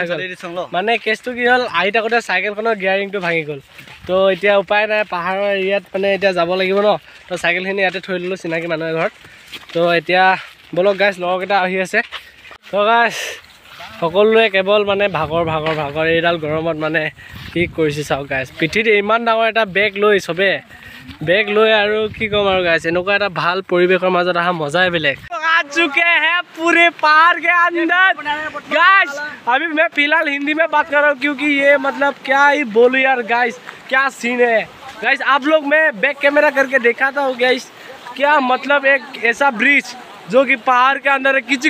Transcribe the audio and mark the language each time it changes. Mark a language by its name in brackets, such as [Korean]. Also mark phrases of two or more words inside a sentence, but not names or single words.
[Assamese] গ'ল মানে কেছটো কি হ'ল আহি থাকোঁতে চাইকেলখনৰ গিয়াৰিংটো ভাঙি গ'ল তো এতিয়া উপায় নাই পাহাৰৰ এৰিয়াত মানে এতিয়া যাব লাগিব ন তো চাইকেলখিনি ইয়াতে থৈ দিলোঁ চিনাকি মানুহৰ ঘৰত তো এতিয়া বলক গাইজ লগৰকেইটা আহি আছে তো গাইজ সকলোৱে কেৱল মানে ভাগৰ এইডাল গৰমত মানে কি কৰিছে চাওক গাইজ পিঠিত ইমান ডাঙৰ এটা বেগ লৈ চবে বেগ লৈ আৰু কি ক'ম আৰু গাইজ এনেকুৱা এটা ভাল পৰিৱেশৰ মাজত অহা মজাই বেলেগ [Hindi] आ चुके हैं पूरे पहाड़ के अंदर गाइस अभी मैं फिलहाल हिंदी में बात कर रहा हूँ क्योंकि ये मतलब क्या ही बोलूँ यार गाइस क्या सीन है गाइस आप लोग मैं बैक कैमरा करके दिखाता हूँ गाइस क्या मतलब एक ऐसा ब्रिज जो कि पहाड़ के अंदर है किसी